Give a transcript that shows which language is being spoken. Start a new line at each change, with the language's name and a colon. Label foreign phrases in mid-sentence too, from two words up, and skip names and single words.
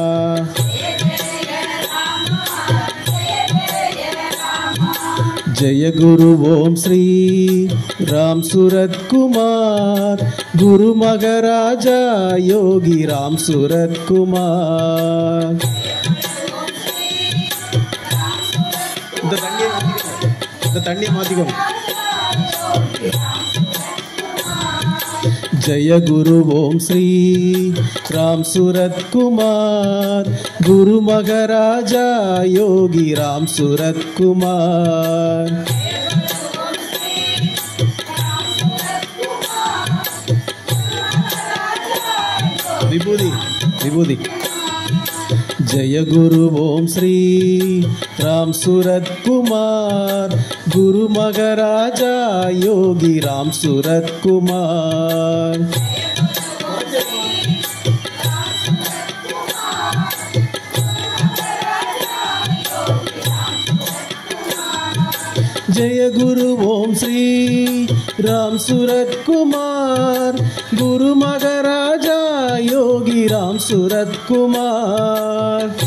Sanskrit: जय गुरु ओम श्री राम सूरत कुमार, गुरु महाराजा योगी राम सूरत कुमार।
Tamil: தண்ணி மாத்திக்கோங்க.
Sanskrit: जय गुरु ओम श्री राम सूरत कुमार, गुरु महाराजा योगी राम सूरत कुमार। विभूति विभूति। जय गुरु ओम श्री राम सूरत कुमार, गुरु महाराजा योगी राम सूरत कुमार। जय गुरु ओम श्री राम सूरत कुमार, गुरु महाराजा योगी राम सूरत कुमार।